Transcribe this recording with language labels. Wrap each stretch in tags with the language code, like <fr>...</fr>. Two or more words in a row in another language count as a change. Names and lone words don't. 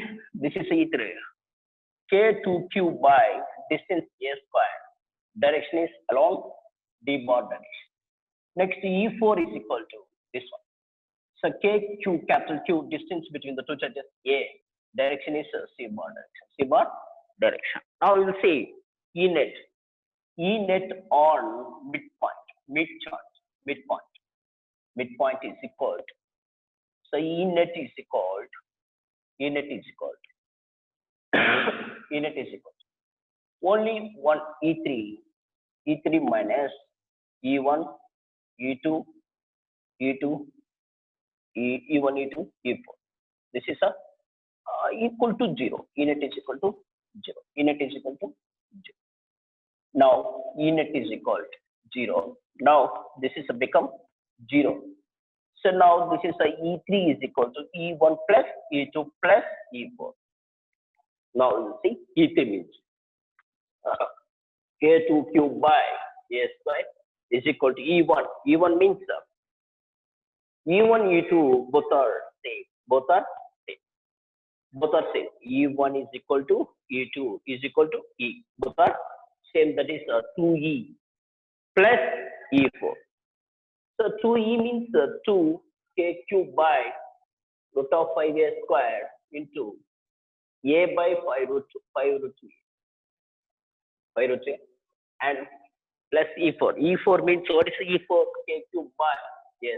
<en>This is E3. K2Q by distance A square. Direction is along D bar direction. Next E4 is equal to this one. So KQ capital Q distance between the two charges A. Direction is C bar direction. C bar direction. Now we will see E net. E net on midpoint. Mid charge. Midpoint. Midpoint is equal to. So E net is equal to. E net is equal to. E net is equal to. Only one E3. E3 minus E1, E2, E2, E1, E2, E4. This is equal to 0. E net is equal to 0. E net is equal to 0. Now E net is equal to 0. Now this is become 0. So now this is E3 is equal to E1 plus E2 plus E4. Now you see E3 means K2Q by A square is equal to E1. E1 means E1, E2 both are same. Both are same. Both are same. E1 is equal to E2 is equal to E. Both are same. That is 2E plus E4. So 2E means 2 KQ by root of 5A square into A by 5 root 3. 5 root 3 and plus E4. E4 means what is E4? KQ by yes.</en>